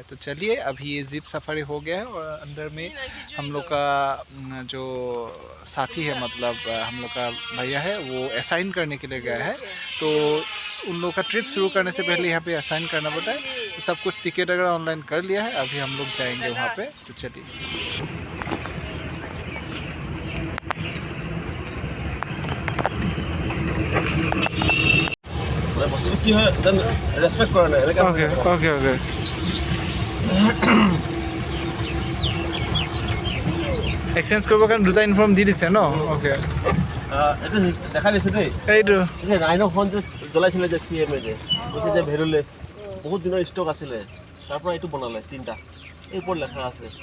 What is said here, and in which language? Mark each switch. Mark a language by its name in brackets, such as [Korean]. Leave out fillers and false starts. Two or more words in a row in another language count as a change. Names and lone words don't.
[Hindi] तो चलिए, अभी ये [English] jeep safari [Hindi] हो गया है और अंदर में हम लोग का जो साथी है, मतलब हम लोग का भैया है, वो असाइन करने के लिए गया है। तो उन लोग का ट्रिप शुरू करने से पहले यहाँ पे असाइन करना पड़ता है। तो सब कुछ टिकट वगैरह ऑनलाइन कर लिया है, अभी हम लोग जाएंगे वहाँ पे। तो चलिए। [Assamese] কি হয় ৰেসপেক্ট কৰা নাই এনেকৈ [English] okay okay okay. [Assamese] এক্সচেঞ্জ কৰিবৰ কাৰণে দুটা ইনফৰ্ম দি দিছে ন? ওকে, এইটো দেখা দিছে দেই। এইটো এই ৰাইন'খন যে জ্বলাইছিলে যে CM যে কৈছে যে ভেৰুলেছ বহুত দিনৰ ষ্টক আছিলে, তাৰ পৰা এইটো বনালে তিনিটা। এই ওপৰত লেখা আছে।